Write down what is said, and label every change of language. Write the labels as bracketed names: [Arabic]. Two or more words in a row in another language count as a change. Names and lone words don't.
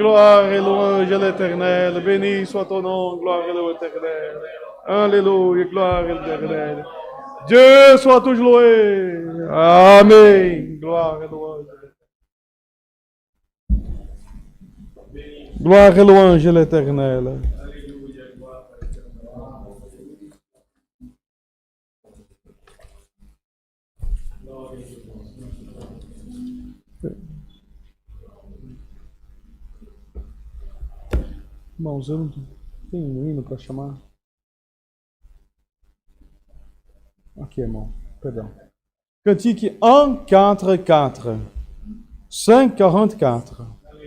[French] Gloire et louange à l'Éternel. Béni soit ton nom, gloire et louange éternelle. Alléluia, gloire à l'Éternel. Dieu soit toujours loué. Amen. Gloire et louange. Gloire et louange à l'Éternel. [Portuguese] Irmãos, eu não tenho um hino para chamar. Aqui, irmão, perdão. Cantique 144. 544.